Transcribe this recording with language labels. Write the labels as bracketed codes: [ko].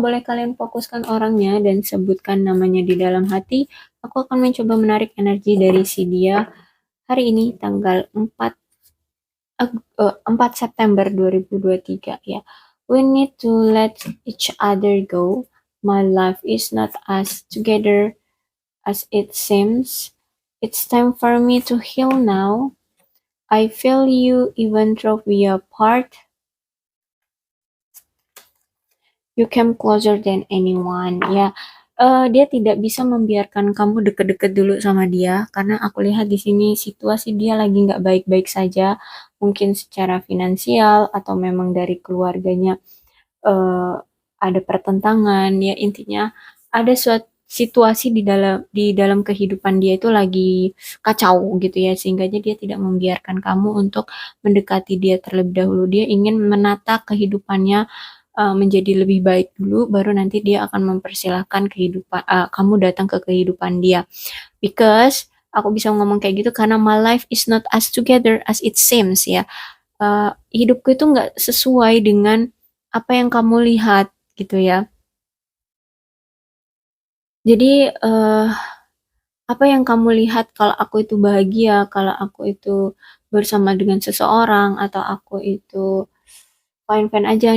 [id] Boleh kalian fokuskan orangnya dan sebutkan namanya di dalam hati. Aku akan mencoba menarik energi dari si dia hari ini tanggal 4 September 2023 ya. [en] We need to let each other go. My life is not as together as it seems. It's time for me to heal now. I feel you even though we are apart. You came closer than anyone. [id] Ya, dia tidak bisa membiarkan kamu deket-deket dulu sama dia karena aku lihat di sini situasi dia lagi nggak baik-baik saja, mungkin secara finansial atau memang dari keluarganya eh, ada pertentangan. Ya intinya ada suatu situasi di dalam kehidupan dia itu lagi kacau gitu ya, sehingga dia tidak membiarkan kamu untuk mendekati dia terlebih dahulu. Dia ingin menata kehidupannya menjadi lebih baik dulu, baru nanti dia akan mempersilahkan kamu datang ke kehidupan dia. [en] Because [id] aku bisa ngomong kayak gitu karena [en] my life is not as together as it seems ya. [id] Hidupku itu nggak sesuai dengan apa yang kamu lihat gitu ya. Jadi apa yang kamu lihat kalau aku itu bahagia, kalau aku itu bersama dengan seseorang, atau aku itu fine-fine aja.